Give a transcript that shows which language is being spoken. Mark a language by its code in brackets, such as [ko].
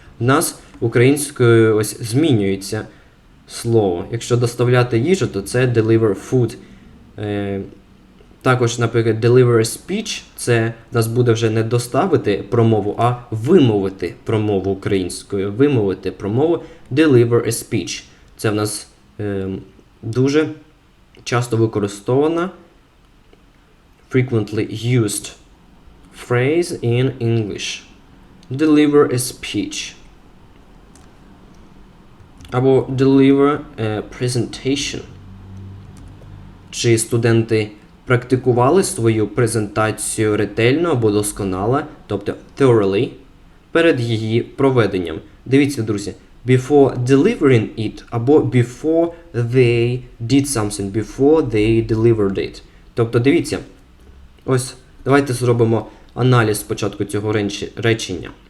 [uk] У нас українською ось змінюється слово. Якщо доставляти їжу, то це [en] deliver food. [uk] Також, наприклад, [en] deliver a speech, [uk] це в нас буде вже не доставити промову, а вимовити промову українською. Вимовити промову, [en] deliver a speech. [uk] Це в нас дуже часто використована [en] frequently used phrase in English. Deliver a speech. Або deliver a presentation. [uk] Чи студенти практикували свою презентацію ретельно або досконало, тобто thoroughly, перед її проведенням. Дивіться, друзі, [en] before delivering it або before they did something, before they delivered it. [uk] Тобто, дивіться, ось, давайте зробимо аналіз спочатку цього речення.